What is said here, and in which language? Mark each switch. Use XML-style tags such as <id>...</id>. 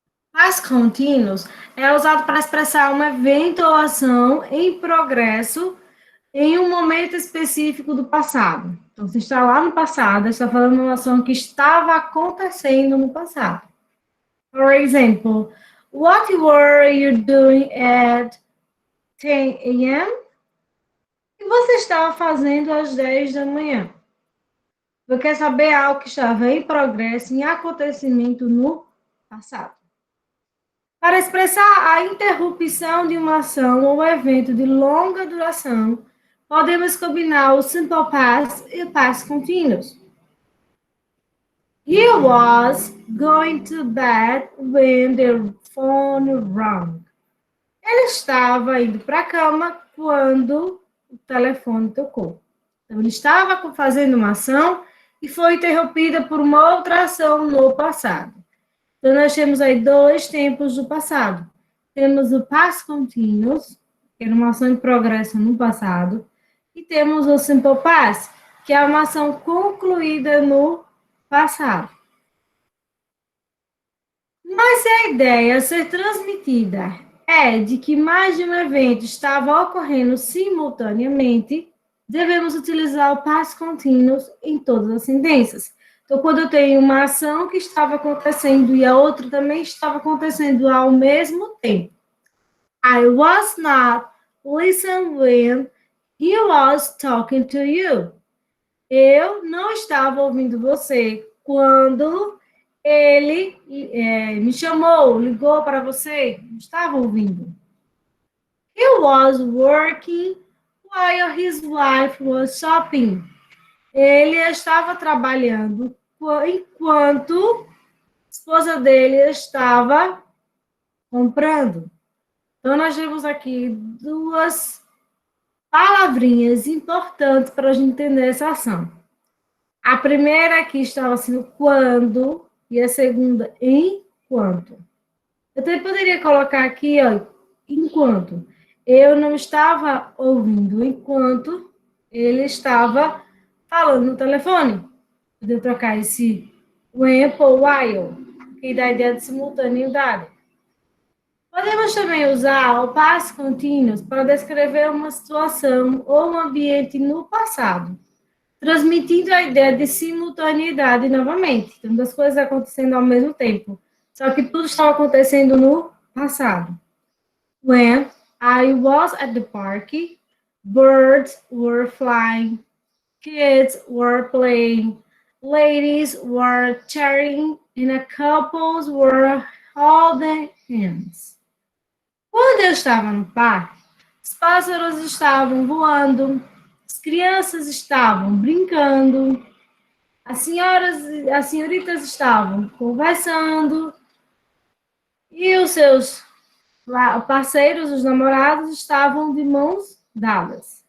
<pt>Past continuous é usado para expressar um evento ou ação em progresso em um momento específico do passado. Então, se está lá no passado, está falando de uma ação que estava acontecendo no passado.</pt> <en>For example, what were you doing at 10 a.m.?</en> <pt>O que você estava fazendo às 10 da manhã? Você quer saber algo que estava em progresso, em acontecimento no passado. Para expressar a interrupção de uma ação ou evento de longa duração, podemos combinar o simple past e o past continuous.</pt> <en>He was going to bed when the phone rang.</en> <pt>Ele estava indo para a cama quando o telefone tocou. Então, ele estava fazendo uma ação e foi interrompida por uma outra ação no passado. Então, nós temos aí dois tempos do passado. Temos o past continuous, que era uma ação em progresso no passado, e temos o simple past, que é uma ação concluída no passado. Mas se a ideia a ser transmitida é de que mais de um evento estava ocorrendo simultaneamente, devemos utilizar o past continuous em todas as sentenças. Então, quando eu tenho uma ação que estava acontecendo e a outra também estava acontecendo ao mesmo tempo.</pt> <en>I was not listening when he was talking to you.</en> <pt>Eu não estava ouvindo você quando ele me chamou, ligou para você. Não estava ouvindo.</pt> <en>He was working while his wife was shopping.</en> <pt>Ele estava trabalhando enquanto a esposa dele estava comprando. Então, nós temos aqui duas palavrinhas importantes para a gente entender essa ação. A primeira aqui estava sendo quando e a segunda enquanto. Eu também poderia colocar aqui, ó, enquanto. Eu não estava ouvindo enquanto ele estava falando no telefone. Poderia trocar esse when por while, que dá a ideia de simultaneidade. Podemos também usar o past continuous para descrever uma situação ou um ambiente no passado, transmitindo a ideia de simultaneidade novamente. Então, das coisas acontecendo ao mesmo tempo. Só que tudo estava acontecendo no passado.</pt> <en>When I was at the park, birds were flying, kids were playing, ladies were chatting, and couples were holding hands.</en> <pt>Quando eu estava no parque, os pássaros estavam voando, as crianças estavam brincando, as senhoritas estavam conversando e os seus parceiros, os namorados, estavam de mãos dadas.</pt>